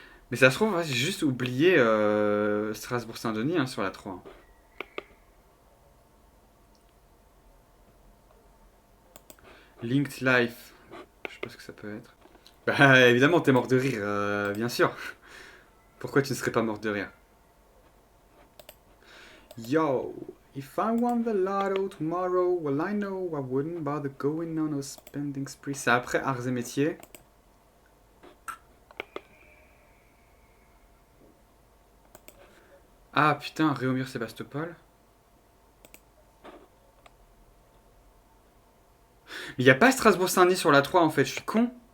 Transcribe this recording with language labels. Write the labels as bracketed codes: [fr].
[fr] Mais ça se trouve, j'ai juste oublié Strasbourg-Saint-Denis hein, sur la 3. Linked Life. Je sais pas ce que ça peut être. Bah évidemment, t'es mort de rire, bien sûr. Pourquoi tu ne serais pas mort de rire? [en] Yo, if I won the lotto tomorrow, well I know I wouldn't bother going on a spending spree. [fr] C'est après Arts et Métiers. Ah putain, Réaumur-Sébastopol. Mais il n'y a pas Strasbourg-Saint-Denis sur la 3 en fait, je suis con.